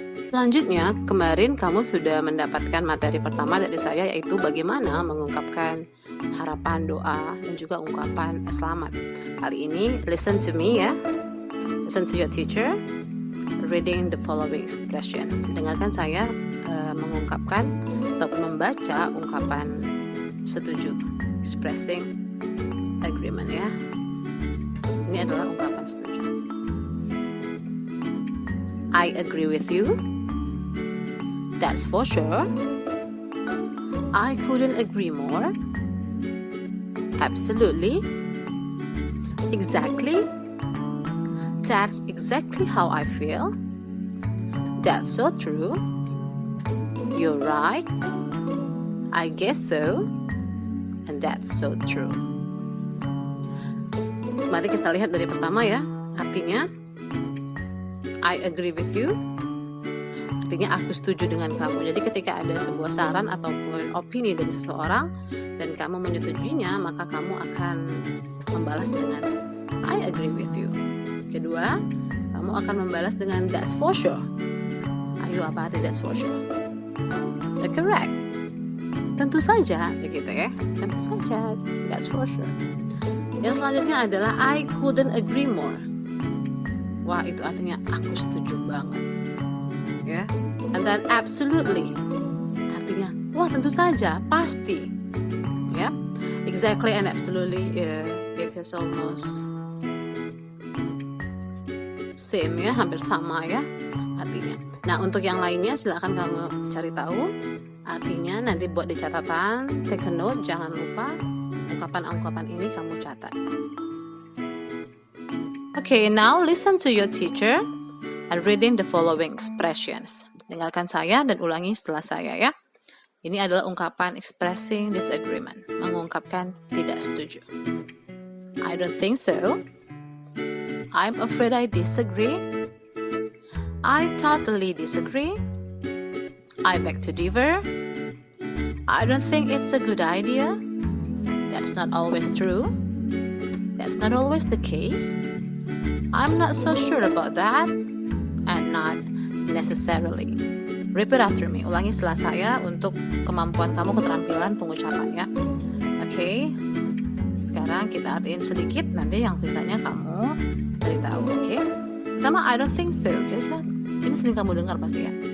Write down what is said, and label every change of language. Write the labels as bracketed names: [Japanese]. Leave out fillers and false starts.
[Indonesian] Selanjutnya, kemarin kamu sudah mendapatkan materi pertama dari saya, yaitu bagaimana mengungkapkan harapan, doa, dan juga ungkapan selamat. Kali ini, [English] listen to me ya. Listen to your teacher. Reading the following expressions. [Indonesian] Dengarkan saya mengungkapkan ataupun membaca ungkapan setuju. [English] Expressing agreement ya. [Indonesian] Ini adalah ungkapan setuju. [English] I agree with you. That's for sure. I couldn't agree more. Absolutely. Exactly. That's exactly how I feel. That's so true. You're right. I guess so. And that's so true. [Indonesian] Mari kita lihat dari pertama ya. Artinya, [English] I agree with you. [Indonesian] Artinya aku setuju dengan kamu. Jadi ketika ada sebuah saran ataupun opini dari seseorang dan kamu menyetujuinya, maka kamu akan membalas dengan [English] I agree with you. [Indonesian] Kedua, kamu akan membalas dengan [English] that's for sure. [Indonesian] Ayo, apa arti [English] that's for sure? Correct. [Indonesian] Tentu saja, begitu ya. Tentu saja, [English] that's for sure. [Indonesian] Yang selanjutnya adalah [English] I couldn't agree more. [Indonesian] Wah, itu artinya aku setuju banget. Ya. [English] And then absolutely. [Indonesian] Artinya, wah tentu saja, pasti. Ya. [English] Exactly and absolutely it is almost same ya, [Indonesian] hampir sama ya artinya. Nah, untuk yang lainnya silakan kamu cari tahu artinya, nanti buat di catatan, [English] take a note, [Indonesian] jangan lupa ungkapan-ungkapan ini kamu catat. [English] Okay, now listen to your teacher and reading the following expressions. [Indonesian] Dengarkan saya dan ulangi setelah saya ya. Ini adalah ungkapan [English] expressing disagreement, [Indonesian] mengungkapkan tidak setuju. [English] I don't think so. I'm afraid I disagree. I totally disagree. I beg to differ. I don't think it's a good idea. That's not always true. That's not always the case. I'm not so sure about that. And not necessarily. Repeat after me. [Indonesian] Ulangi setelah saya untuk kemampuan kamu, keterampilan pengucapan ya. Oke. Sekarang kita artiin sedikit, nanti yang sisanya kamu cari tahu, oke? Pertama, [English] I don't think so. [Indonesian] Kira-kira ini sering kamu dengar pasti ya.